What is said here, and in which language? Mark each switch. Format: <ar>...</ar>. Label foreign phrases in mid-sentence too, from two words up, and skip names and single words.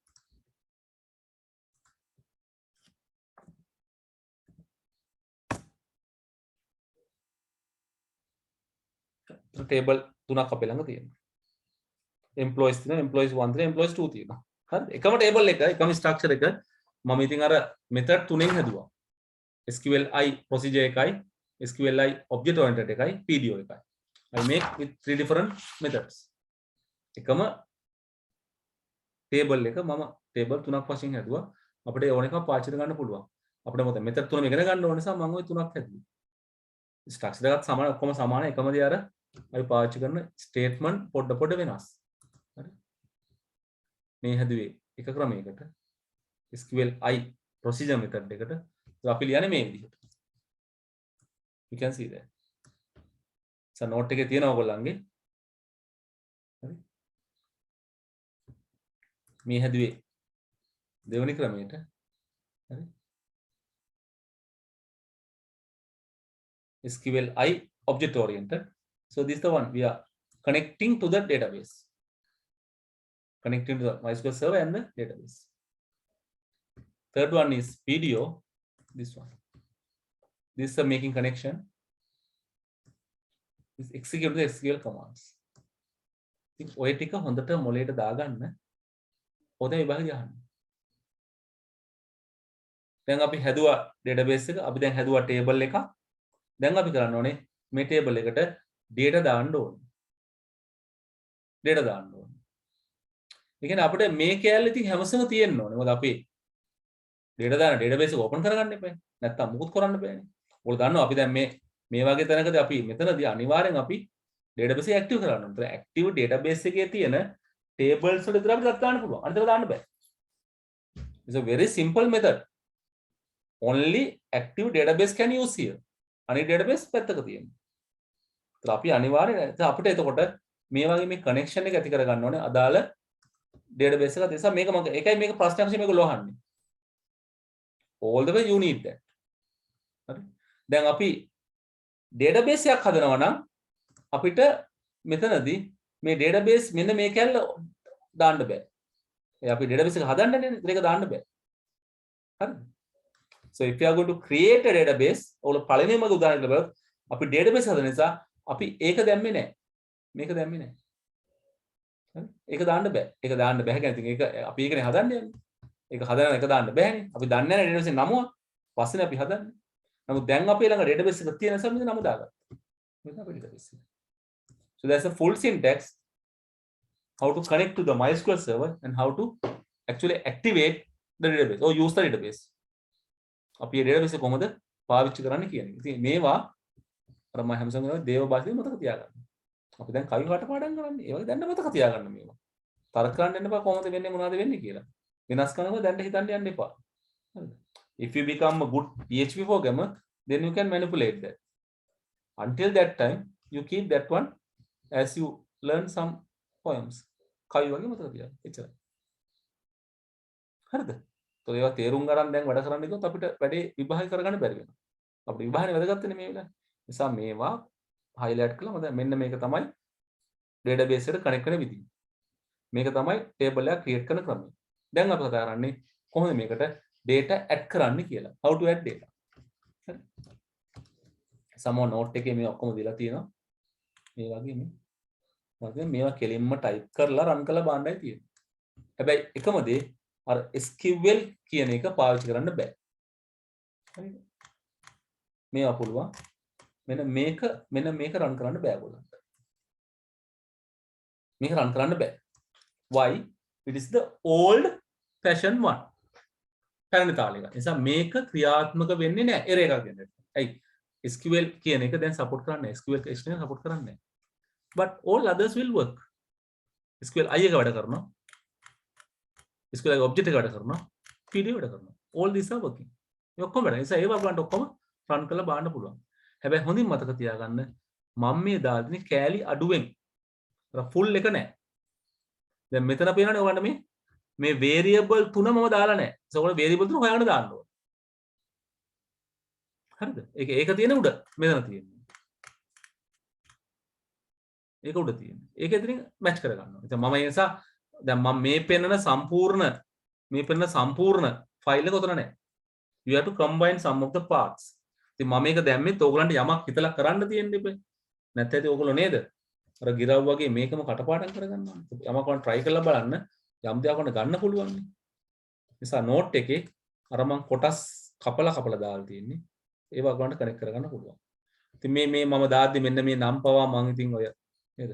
<si>table තුනක් අපේ ළඟ තියෙනවා. employees තියෙනවා, employees 1 තියෙනවා, employees 2 තියෙනවා. හරිද? එකම table එක, එකම structure එක මම ඉතින් අර method තුනෙන් හැදුවා.</si> <en>SQLi procedure</en> <si>එකයි,</si> <en>SQLi object oriented</en> <si>එකයි, PDO එකයි.</si> <en>I make with 3 different methods.</en> <si>එකම table එක මම table තුනක් වශයෙන් හැදුවා. අපිට ඕන එකක් පාවිච්චි කරගන්න පුළුවන්. අපිට මොකද method තුනම ඉගෙන ගන්න ඕන නිසා මම ওই තුනක් හැදුවා. structure එකත් සමාන, ඔක්කොම සමාන, එකම දේ අර අපි පාවිච්චි කරන statement පොඩ වෙනස්. හරි. මේ හැදුවේ එක ක්‍රමයකට</si> <en>SQLi procedure method</en> <si>එකට. අපි ලියන්නේ මේ විදිහට.</si> <en>You can see that.</en> <si>note එකේ තියෙනවා ඔයගොල්ලන්ගේ. හරි. මේ හැදුවේ දෙවෙනි ක්‍රමයට. හරි.</si> <en>SQLi object oriented. So this is the one we are connecting to the database. Connecting to the MySQL server and the database. Third one is PDO. This one. This is making connection. This execute the SQL commands.</en> <si>ඔය ටික හොඳට මොලේට දාගන්න. ඔතන විභාගය ගන්න. දැන් අපි හැදුවා database එක. අපි දැන් හැදුවා table එකක්. දැන් අපි කරන්න ඕනේ මේ table එකට data දාන්න ඕනේ. data දාන්න ඕනේ. ඒ කියන්නේ අපිට මේ කැලේ ඉතින් හැමසම තියෙන්න ඕනේ. මොකද අපි data දාන database එක open කරගන්න එපා. නැත්තම් මුකුත් කරන්න බෑනේ. ඔයගොල්ලෝ දන්නවා අපි දැන් මේ වගේ තැනකදී අපි මෙතනදී අනිවාර්යෙන් අපි database එක active කරන්න ඕනේ. active database එකේ තියෙන tables වල විතර අපිට දාන්න පුළුවන්. අනිත් ඒවා දාන්න බෑ.</si> <en>It's a very simple method. Only active database can use here.</en> <si>අනිත් database පැත්තක තියෙනවා. ඒත් අපි අනිවාර්යෙන් අපිට එතකොට මේ වගේ මේ connection එක ඇති කරගන්න ඕනේ අදාළ database එක. ඒ නිසා මේක මම ඒකයි මේක ප්‍රශ්නයක් වශයෙන් මේක ලෝහන්නේ.</si> <en>All the way you need that.</en> <si>හරි. දැන් අපි database එකක් හදනවා නම් අපිට මෙතනදී මේ database මෙන්න මේ කැල්ල දාන්න බෑ. ඒ අපි database එක හදන්නනේ ඒක දාන්න බෑ. හරිද?</si> <en>So if you are going to create a database,</en> <si>ඔයාලා පළවෙනිම උදාහරණයක් බලන්න අපි database හදන නිසා අපි ඒක දැම්මේ නැහැ. මේක දැම්මේ නැහැ. හරි? ඒක දාන්න බෑ. ඒක දාන්න බෑ කියන්නේ ඒක අපි ඒකනේ හදන්නේ. ඒක හදන එක දාන්න බෑනේ. අපි දන්නේ නැහැ database නම. පස්සේ අපි හදන්නේ. නමුත් දැන් අපේ ළඟ database එක තියෙන නිසා මේ නම දාගත්තා. මේක අපේ database එක.</si> <en>So that's a full syntax how to connect to the MySQL server and how to actually activate the database or use the database.</en> <si>අපි මේ database එක කොහොමද පාවිච්චි කරන්න කියන එක. ඉතින් මේවා අර මම හැමසම කරන්නේ දේව භාෂාවේ මතක තියාගන්න. අපි දැන් කවි කටපාඩම් කරන්නේ. ඒ වගේ දැන් මතක තියාගන්න මේවා. තර්ක කරන්න යන්න එපා කොහොමද වෙන්නේ මොනවද වෙන්නේ කියලා. වෙනස් කරනවා දැන් හිතන්න යන්න එපා. හරිද?</si> <en>If you become a good PHP programmer, then you can manipulate that. Until that time, you keep that one as you learn some poems.</en> <si>කවි වගේ මතක තියාගන්න. එච්චරයි. හරිද? તો ඒවා තේරුම් ගන්න දැන් වැඩ කරන්න ගියොත් අපිට වැඩේ විභාග කරගන්න බැරි වෙනවා. අපිට විභාගනේ වැදගත්නේ මේ වෙලාවේ. නිසා මේවා highlight කළා මම මෙන්න මේක තමයි database එකට connect කරන විදිහ. මේක තමයි table එක create කරන ක්‍රමය. දැන් අපි කතා කරන්නේ කොහොමද මේකට</si> <en>data add</en> <si>කරන්න කියලා.</si> <en>How to add data.</en> <si>හරි. සමෝ note එකේ මේ ඔක්කොම දීලා තියෙනවා. මේ වගේ මේ. මම මේවා කෙලින්ම type කරලා run කරලා බලන්නයි තියෙන්නේ. හැබැයි එකම දේ අර SQL කියන එක පාවිච්චි කරන්න බෑ. හරිද? මේවා පුළුවන්. මෙන්න මේක run කරන්න බෑ ඔයගොල්ලන්ට. මේක run කරන්න බෑ.</si> <en>Why? It is the old fashion one.</en> <si>පැරණි තාලෙක. නිසා මේක ක්‍රියාත්මක වෙන්නේ නැහැ. error එකක් දෙන්න. ඇයි? SQL කියන එක දැන් support කරන්නේ නැහැ.</si> <en>SQL extension support</en> <si>කරන්නේ නැහැ.</si> <en>But all others will work.</en> <si>SQL I එක වැඩ කරනවා.</si> <en>SQL object</en> <si>එක වැඩ කරනවා. PD වැඩ කරනවා.</si> <en>All these are working.</en> <si>මේ ඔක්කොම වැඩ. නිසා ඒවා බලන්න ඔක්කොම run කරලා බලන්න පුළුවන්. හැබැයි හොඳින් මතක තියාගන්න මම මේ දාන්නේ කෑලි අඩුවෙන්. අර full එක නෑ. දැන් මෙතන පේනවනේ ඔයගොල්ලන්ට මේ variable තුන මම දාලා නෑ. ඒක ඔයගොල්ලෝ variable තුන හොයාගෙන දාන්න ඕනේ. හරිද? ඒක තියෙන උඩ මෙතන තියෙන්නේ. ඒක උඩ තියෙන්නේ. ඒක ඉතින් මැච් කර ගන්නවා. ඉතින් මම ඒ නිසා දැන් මම මේ පෙන්නන සම්පූර්ණ ෆයිල් එක උතන නෑ.</si> <en>You have to combine some of the parts.</en> <si>ඉතින් මම මේක දැම්මෙත් ඕගලන්ට යමක් හිතලා කරන්න තියෙන්න ඉබේ. නැත්නම් ඕගොල්ලෝ නේද? අර ගිරව් වගේ මේකම කටපාඩම් කරගන්නවා. යමක් වань try කරලා බලන්න යම් දෙයක් වань ගන්න පුළුවන් නේ. නිසා note එකේ අර මම කොටස් කපලා දාලා තියෙන්නේ. ඒව ඔයගලන්ට කනෙක්ට් කරගන්න පුළුවන්. ඉතින් මේ මම දාද්දි මෙන්න මේ නම් පවා මම ඉතින් ඔය නේද?</si>